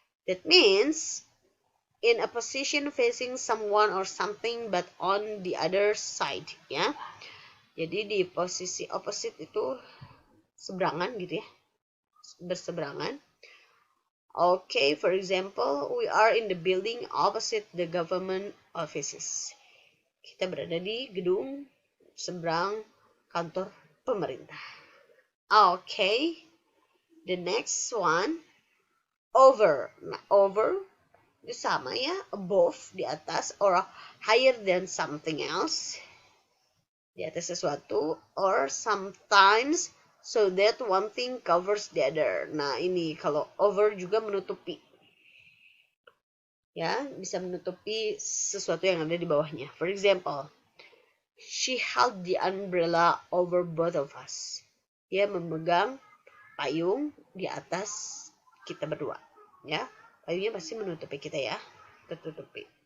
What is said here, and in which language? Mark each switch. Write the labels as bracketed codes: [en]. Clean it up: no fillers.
[en] That means in a position facing someone or something but on the other side ya. [id] Jadi di posisi opposite itu seberangan gitu ya. Berseberangan. [en] Okay, for example, we are in the building opposite the government offices. [id] Kita berada di gedung seberang kantor pemerintah. [en] Okay, the next one, over. Nah, over [id] itu sama ya, [en] above, [id] di atas, [en] or higher than something else, [id] di atas sesuatu, [en] or sometimes so that one thing covers the other. [id] Nah, ini kalau over juga menutupi. Ya, bisa menutupi sesuatu yang ada di bawahnya. [en] For example, she held the umbrella over both of us. [id] Dia memegang payung di atas kita berdua. Ya, payungnya pasti menutupi kita ya, tertutupi.